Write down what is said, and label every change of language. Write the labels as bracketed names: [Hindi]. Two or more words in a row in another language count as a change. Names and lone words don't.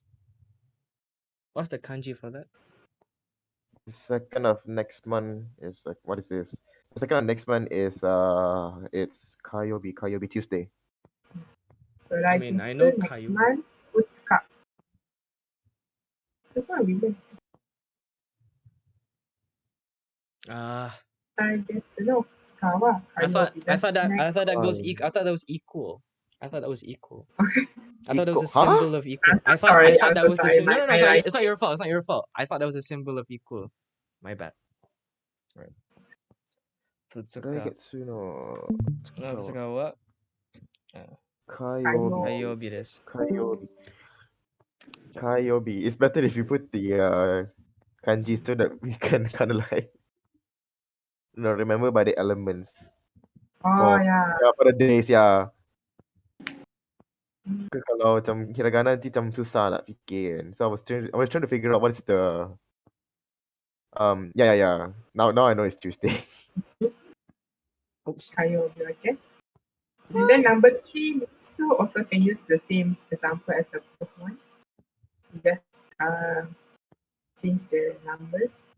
[English] What's the kanji for that? The second of next month is like, what is this? The second of next month is it's Kayobi Tuesday. So I mean, I know next Kayu. month, Utsuka. That's what we learned. [Japanese] 来月の二日は [English] I thought Kayobi. I That's thought that next. I thought that goes I thought that was equal. I thought that was equal. I thought that was a Huh? symbol of equal. I'm so I sorry. thought I'm that so was the sorry. symbol. No, My it's not your fault. It's not your fault. I thought that was a symbol of equal. My bad. Right. Futsuka. [Japanese] 来月の [English] No, Futsuka what? Kayobi. [Japanese] 火曜日です. [English] Kayobi. It's better if you put the kanji so that we can kind of like remember by the elements. Oh yeah. For the days, yeah. [Malay] Kalau macam hiragana nanti macam susah nak fikir kan. [English] So I was trying to figure out what's the yeah. Now I know it's Tuesday. Oops. Kayobi, okay. And then number 3, Mitsu also can use the same example as the first one. You just change the numbers.